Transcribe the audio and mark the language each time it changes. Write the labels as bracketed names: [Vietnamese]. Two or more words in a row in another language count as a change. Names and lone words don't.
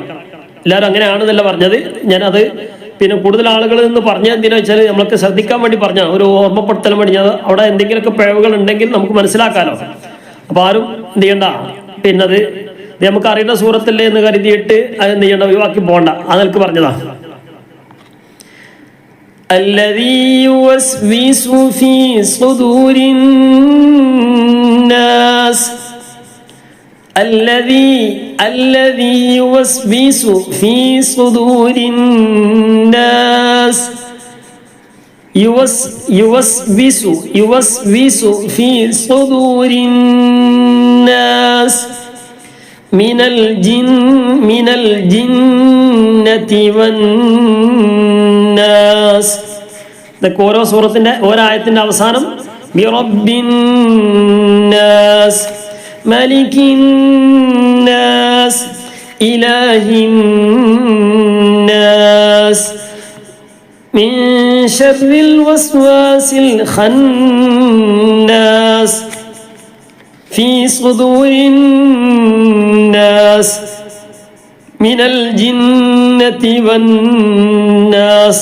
[Malayalam] എല്ലാവരും അങ്ങനെയാണെന്നല്ല പറഞ്ഞത്. ഞാനത് പിന്നെ കൂടുതൽ ആളുകൾ നിന്ന് പറഞ്ഞത് എന്തിനാ വെച്ചാൽ നമ്മൾക്ക് ശ്രദ്ധിക്കാൻ വേണ്ടി പറഞ്ഞ ഒരു ഓർമ്മപ്പെടുത്തൽ വേണ്ടി. അവിടെ എന്തെങ്കിലുമൊക്കെ പിഴവുകൾ ഉണ്ടെങ്കിൽ നമുക്ക് മനസ്സിലാക്കാമല്ലോ. അപ്പൊ ആരും എന്ത് ചെയ്യണ്ട, പിന്നെ അത് നമുക്ക് അറിയുന്ന സൂറത്തല്ലേ എന്ന് കരുതിയിട്ട് അത് എന്ത് ചെയ്യണ്ട, ഒഴിവാക്കി പോകണ്ട. അതെനിക്ക് പറഞ്ഞതാ. [Arabic] الذي يوسوس في صدور الناس. الذي يوسوس في صدور الناس. يوسوس في صدور الناس من الجنة والناس. [Malayalam] ഇതൊക്കെ ഓരോ സൂറത്തിന്റെ ഒരായത്തിന്റെ അവസാനം [Arabic] برب الناس ملك الناس إله الناس من شر الوسواس الخناس في صدور الناس من الجنة والناس.